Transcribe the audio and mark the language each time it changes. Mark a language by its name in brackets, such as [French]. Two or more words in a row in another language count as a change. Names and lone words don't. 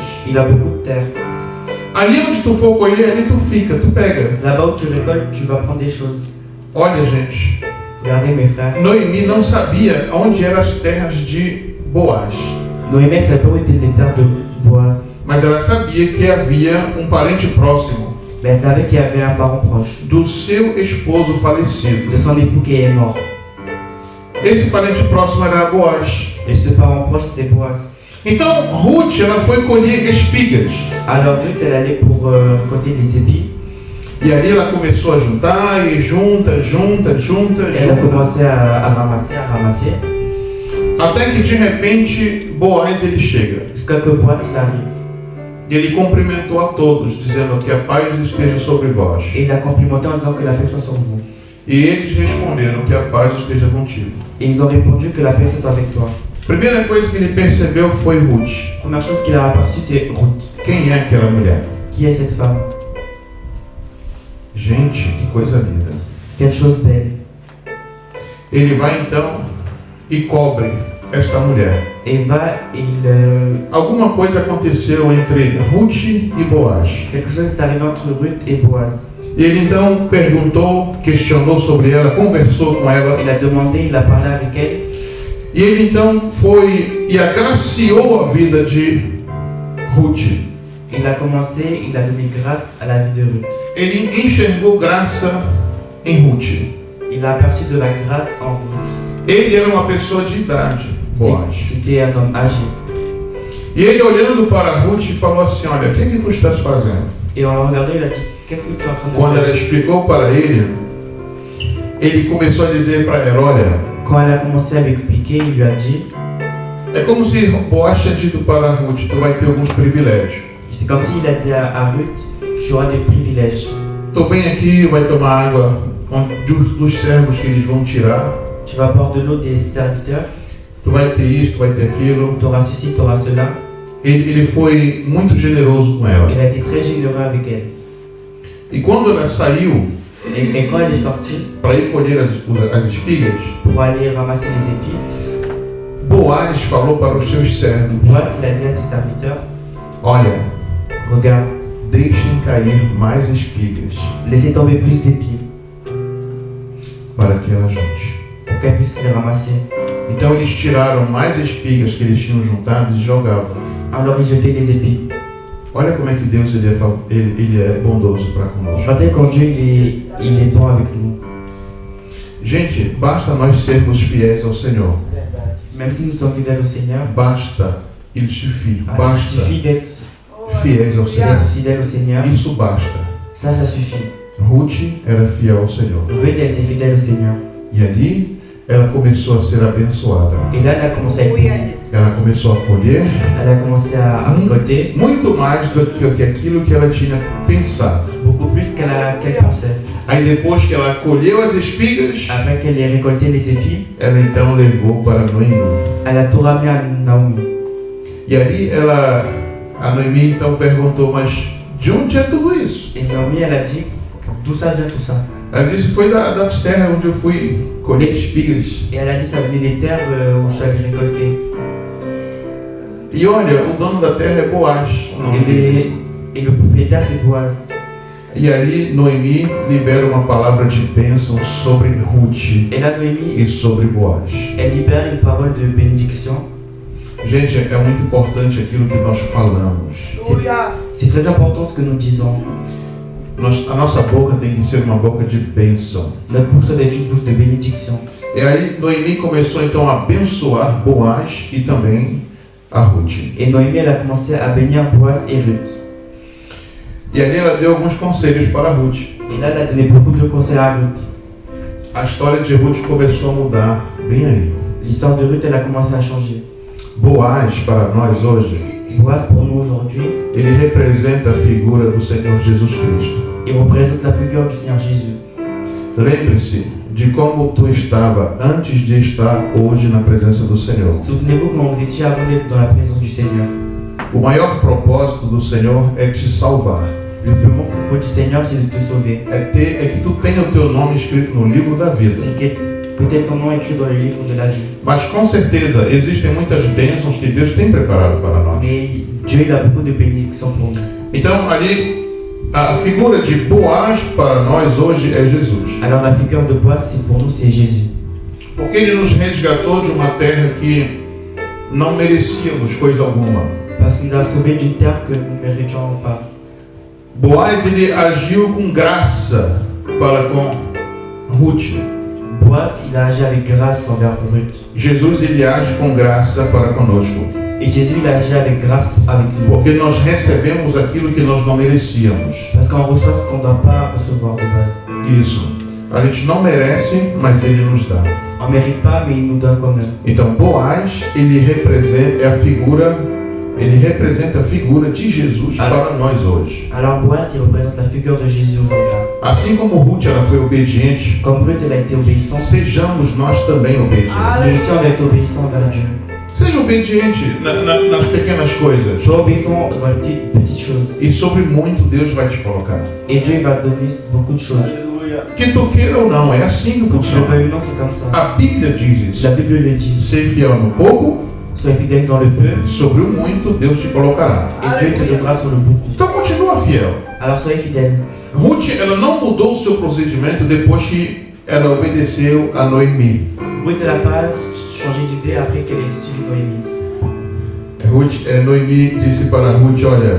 [French] Il a beaucoup de terres. [Portuguese] Ali onde tu for colher, ali tu fica, tu pega. [French] Là-bas où tu récoltes, tu vas prendre des choses. [Portuguese] Olha, gente, [French] Regardez mes frères. [Portuguese] Noemi não sabia onde eram as terras de Boaz. [French] Noémie ne savait pas où étaient les terres de Boaz. [Portuguese] Mas ela sabia que havia parente próximo [French] Mais elle savait qu'il y avait un parent proche [Portuguese] do seu esposo falecido. [French] de son époux qui est mort. [Portuguese] Esse parente próximo era Boaz. [French] Et ce parent proche, c'était Boaz. [Portuguese] Então, Ruth, ela foi colher espigas. [French] Alors Ruth, elle allait pour récolter les épis. [Portuguese] E ali ela começou a juntar, e junta. [French] Elle a commencé à ramasser. [Portuguese] Até que de repente, Boaz ele chega. [French] Jusqu'à que Boaz il arrive. [Portuguese] E ele cumprimentou a todos, dizendo que a paz esteja sobre vós. [French] Et il a complimenté en disant que la paix soit sur vous. [Portuguese] E eles responderam que a paz esteja contigo. [French] Et ils ont répondu que la paix soit avec toi. [Portuguese] Primeira coisa que ele percebeu foi Ruth. [French] Première chose qu'il a aperçue, c'est Ruth. [Portuguese] Quem é aquela mulher? [French] Qui est cette femme? [Portuguese] Gente, que coisa linda. [French] Quelle chose belle. [Portuguese] Ele vai então e cobre esta mulher. [French] Et va, il, [Portuguese] Alguma coisa aconteceu entre Ruth e Boaz. [French] quelque chose est arrivé entre Ruth et Boaz. [Portuguese] E ele então perguntou, questionou sobre ela, conversou com ela. [French] Il a demandé, il a parlé avec elle. [Portuguese] E ele então foi e agraciou a vida de Ruth. [French] Il a commencé, il a donné grâce à la vie de Ruth. [Portuguese] Ele enxergou graça em Ruth. [French] Il a aperçu de la grâce en Ruth. [Portuguese] Ele era uma pessoa de idade, Boaz. [French] C'était un homme âgé. [Portuguese] E ele olhando para Ruth falou assim, olha, o que tu estás fazendo? [French] Et en regardant, il a dit, qu'est-ce que tu es en train de [Portuguese] Quando ela [French] faire? [Portuguese] explicou para ele, ele começou a dizer para ela, olha, [French] Quand elle a commencé à lui expliquer, il lui a dit, [Portuguese] é como se Boaz tinha dito para Ruth, tu vai ter alguns privilégios. [French] c'est comme s'il a dit à Ruth, tu auras des privilèges. [Portuguese] Tu vem aqui, vai tomar água dos servos que eles vão tirar. [French] Tu vas boire de l'eau des serviteurs, [Portuguese] Tu vai ter isso, tu vai ter aquilo. [French] tu auras ceci, tu auras cela. [Portuguese] Ele foi muito generoso com ela. [French] Il a été très généreux avec elle. [Portuguese] E quando ela saiu [French] Et quand elle est sortie [Portuguese] para ir colher as espigas, [French] pour aller ramasser les épis, [Portuguese] Boaz falou para os seus servos: [French] Boaz, il a dit à ses serviteurs, [Portuguese] olha, [French] regarde, [Portuguese] deixem cair mais espigas [French] laissez tomber plus d'épis [Portuguese] para que ela junte. [French] pour qu'elle puisse les ramasser. [Portuguese] Então eles tiraram mais espigas que eles tinham juntado e jogavam. [French] Alors ils jetaient les épis. [Portuguese] Olha como é que Deus ele é bondoso para conosco. [French] Regardez quand Dieu il est bon avec nous. [Portuguese] Gente, basta nós sermos fiéis ao Senhor. [French] Même si nous sommes fidèles au Seigneur, Basta, il suffit, il [Portuguese] basta [French] suffit d'être [Portuguese] fiéis ao Senhor. [French] fidèle au Seigneur. [Portuguese] Isso basta. [French] Ça suffit. [Portuguese] Ruth era fiel ao Senhor. [French] Ruth elle était fidèle au Seigneur. [Portuguese] E ali ela começou a ser abençoada. [French] Et là, elle a commencé à être bénie. [Portuguese] Ela começou a colher [French] Elle a commencé à récolter [Portuguese] muito mais do que aquilo que ela tinha pensado. [French] beaucoup plus qu'elle pensait. [Portuguese] Aí depois que ela colheu as espigas, [French] Après qu'elle ait récolté les épis, [Portuguese] ela então levou para Noemi. [French] elle a tout ramené à Naomi. [Portuguese] E ali a Noemi então perguntou, mas de onde é tudo isso? [French] Et Naomi, elle a dit, d'où ça vient tout ça? [Portuguese] Ela disse, foi das terras onde eu fui colher espigas. [French] Et elle a dit, ça venait des terres où je avais récolté. [Portuguese] E olha, o dono da terra é Boaz. O nome dele. [French] Et le propriétaire, c'est Boaz. [Portuguese] E ali Noemi libera uma palavra de bênção sobre Ruth [French] Et là, Noémie, [Portuguese] e sobre Boaz. [French] elle libère une parole de bénédiction. [Portuguese] Gente, é muito importante aquilo que nós falamos. [French] C'est très important ce que nous disons. [Portuguese] A nossa boca tem que ser uma boca de bênção. [French] Notre bouche doit être une bouche de bénédiction. [Portuguese] E aí Noemi começou então a abençoar Boaz e também a Ruth. [French] Et Noémie, elle a commencé à bénir Boaz et Ruth. [Portuguese] E ali ela deu alguns conselhos para Ruth. [French] Et là, elle a donné beaucoup de conseils à Ruth. [Portuguese] A história de Ruth começou a mudar bem aí. [French] L'histoire de Ruth, elle a commencé à changer. [Portuguese] Boaz, para nós hoje, [French] Boaz, pour nous aujourd'hui, [Portuguese] ele representa a figura do Senhor Jesus Cristo. [French] il représente la figure du Seigneur Jésus. [Portuguese] Lembre-se de como tu estava antes de estar hoje na presença do Senhor. [French] Souvenez-vous comment vous étiez avant d'être dans la présence du Seigneur. [Portuguese] O maior propósito do Senhor é te salvar. [French] Le plus grand propos du Seigneur, c'est de te sauver. [Portuguese] É que tu tenha o teu nome escrito no livro da vida. [French] C'est que peut-être ton nom écrit dans le livre de la vie. [Portuguese] Mas com certeza existem muitas bênçãos que Deus tem preparado para nós. [French] Mais Dieu, il a beaucoup de bénédictions pour nous. [Portuguese] Então ali a figura de Boaz para nós hoje é Jesus. [French] Alors la figure de Boaz, c'est pour nous, c'est Jésus. [Portuguese] Porque ele nos resgatou de uma terra que não merecíamos coisa alguma. [French] Parce qu'il nous a sauvés d'une terre que nous ne méritions pas. [Portuguese] Boaz ele agiu com graça para com Ruth. [French] Boaz, il a agi avec grâce envers Ruth. [Portuguese] Jesus ele age com graça para conosco. [French] Et Jésus, il a agi avec grâce avec nous. [Portuguese] Porque nós recebemos aquilo que nós não merecíamos. [French] Parce qu'on reçoit ce qu'on ne doit pas recevoir de base. [Portuguese] Isso. A gente não merece, mas ele nos dá. [French] On ne mérite pas, mais il nous donne quand même. [Portuguese] Então Boaz ele representa a figura de Jesus para nós hoje. [French] Alors Boaz, il représente la figure de Jésus aujourd'hui. [Portuguese] Assim como Ruth ela foi obediente, [French] Comme Ruth, elle a été obéissante, [Portuguese] sejamos nós também obedientes. [French] nous aussi on doit être obéissants envers Dieu. [Portuguese] Seja obediente nas pequenas coisas. [French] Sois obéissant dans les petites choses. [Portuguese] E sobre muito Deus vai te colocar. [French] Et Dieu, il va te donner beaucoup de choses. [Portuguese] Que tu queira ou não, é assim que [French] Tu ne veux [Portuguese] funciona. [French] pas ou non, c'est comme ça. [Portuguese] A Bíblia diz isso. [French] La Bible le dit. [Portuguese] Ser fiel no pouco, [French] Sois fidèle dans le peu, [Portuguese] sobre o muito Deus te colocará. [French] et Dieu te donnera sur le beaucoup. [Portuguese] Então continua fiel. [French] Alors soyez fidèles. [Portuguese] Ruth, ela não mudou o seu procedimento depois que ela obedeceu a Noemi. [French] Ruth, elle n'a pas changé d'idée après qu'elle ait suivi Noémie. [Portuguese] Noemi disse para Ruth, olha,